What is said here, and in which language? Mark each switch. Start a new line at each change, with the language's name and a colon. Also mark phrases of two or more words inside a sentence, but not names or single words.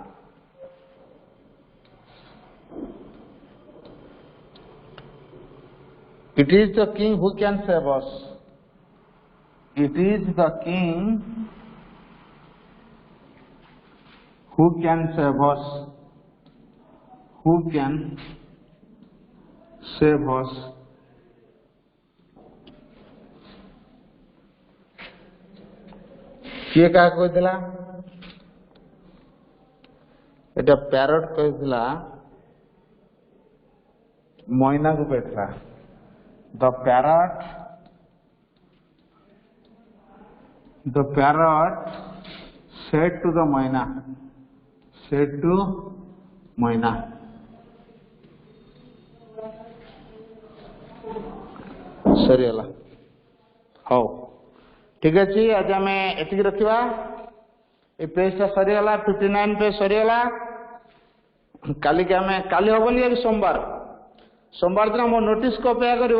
English: It is the king who can save us. It is the king who can save us. Who can save us.
Odia: କିଏ କାହାକୁ କହିଥିଲା? এটা ପ୍ୟାରଟ କହିଥିଲା ମଇନାକୁ କହିଥିଲା।
English: The parrot said to the moina, said to moina.
Odia: ସରିଗଲା। ହଉ ଠିକ ଅଛି ଆଜି ଆମେ ଏତିକି ରଖିବା। ଏ ପେଜଟା ସରିଗଲା 59 ପେଜ ସରିଗଲା। କାଲି ହବନି ଆଜି ସୋମବାର ଦିନ ମୋ ନୋଟିସକୁ ଅପେକ୍ଷା କରିବ।